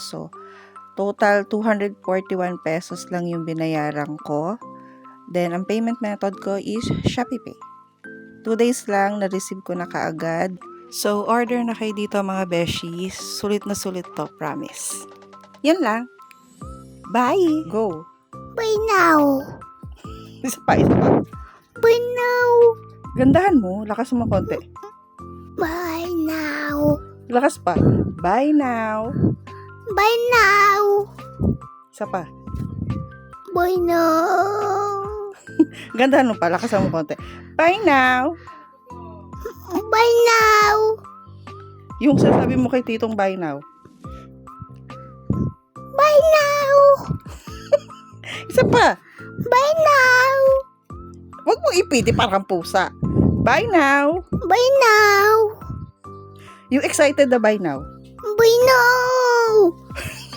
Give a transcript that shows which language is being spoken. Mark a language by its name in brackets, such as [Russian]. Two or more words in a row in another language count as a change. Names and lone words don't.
[Filipino] So, total 241 pesos lang yung binayaran ko. Then, ang [English] payment method [Filipino] ko is ShopeePay. 2 days lang, na-receive ko na kaagad. So, order na kayo dito mga beshi. Sulit na sulit to, promise. Yan lang. [English] Bye! Go! Buy now! [Filipino] Isa pa. [English] Buy now! [Filipino] Gandahan mo, lakas mo konti. [English] Buy now! [Filipino] Lakas pa. [English] Bye now! Buy now! [Filipino] Isa pa. [English] Buy now! [Filipino] Gandahan mo pa, lakas mo konti. [English] Bye now! Buy now! [Filipino] Yung sasabi mo kay titong [English] bye now. Buy now! [Filipino] Isa pa. [English] Buy now! [Filipino] Huwag mo ipiti parang pusa. [English] Bye now! Buy now! [Filipino] Yung excited na [English] bye now. Buy now!